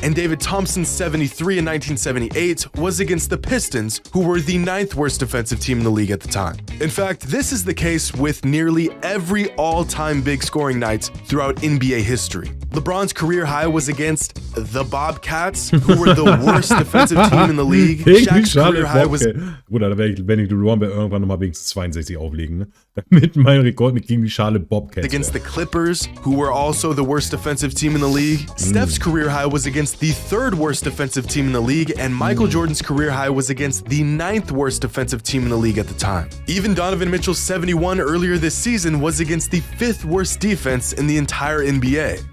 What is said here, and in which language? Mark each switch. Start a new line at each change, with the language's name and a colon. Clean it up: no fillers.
English: And David Thompson's 73 in 1978 was against the Pistons, who were the 9th worst defensive team in the league at the time. In fact, this is the case with nearly every all-time big scoring night throughout NBA history. LeBron's career high was against the Bobcats, who were the worst defensive team in the league. Shaq's career high was...
German: Bruder, da werde ich, wenn ich LeBron wäre, irgendwann nochmal wenigstens 62 auflegen, ne? Damit mein Rekord nicht gegen die Schale Bobcats
English: against the Clippers, who were also the worst defensive team in the league. Steph's career high was against the 3rd worst defensive team in the league, and Michael Jordan's career high was against the 9th worst defensive team in the league at the time. Even Donovan Mitchell's 71 earlier this season was against the 5th worst defense in the entire NBA.